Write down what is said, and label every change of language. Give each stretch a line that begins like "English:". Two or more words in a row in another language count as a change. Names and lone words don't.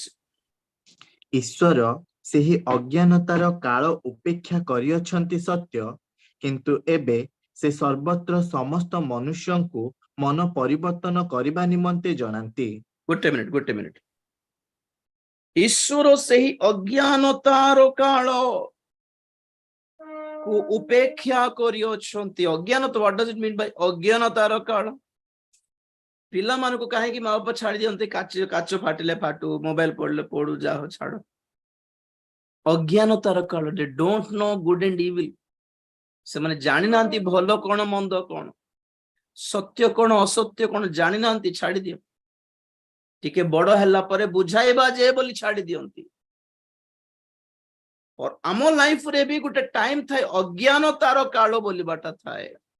Odia: ଈଶ୍ୱର ସେହି ଅଜ୍ଞାନତାର କାଳ ଉପେକ୍ଷା କରିଅଛନ୍ତି ସତ୍ୟ, କିନ୍ତୁ ଏବେ ସେ ସର୍ବତ୍ର ସମସ୍ତ ମନୁଷ୍ୟଙ୍କୁ ମନ ପରିବର୍ତ୍ତନ କରିବା ନିମନ୍ତେ ଜଣାନ୍ତି। ଗୋଟେ ମିନିଟ। ଈଶ୍ୱର ସେହି ଅଜ୍ଞାନତାର କାଳ କୁ ଉପେକ୍ଷା କରିଅଛନ୍ତି। ଅଜ୍ଞାନତା,
English: what does it mean by
Odia: ଅଜ୍ଞାନତାର କାଳ? ପିଲାମାନଙ୍କୁ କାହିଁକି ମା ବାପା ଛାଡି ଦିଅନ୍ତି, କାଚ ଫାଟିଲେ ଫାଟୁ, ମୋବାଇଲ ପଡିଲେ ପଡୁ, ଯାହା ଛାଡ। ଅଜ୍ଞାନତାର କାଳ,
English: they don't know good and evil।
Odia: ସେମାନେ ଜାଣିନାହାନ୍ତି ଭଲ କଣ ମନ୍ଦ କଣ, ସତ୍ୟ କଣ ଅସତ୍ୟ କଣ ଜାଣିନାହାନ୍ତି, ଛାଡି ଦିଅ। ଟିକେ ବଡ ହେଲା ପରେ ବୁଝାଇବା ଯେ ବୋଲି ଛାଡି ଦିଅନ୍ତି। ଆମ ଲାଇଫରେ ବି ଗୋଟେ ଟାଇମ ଥାଏ, ଅଜ୍ଞାନତାର କାଳ ବୋଲିବାଟା ଥାଏ।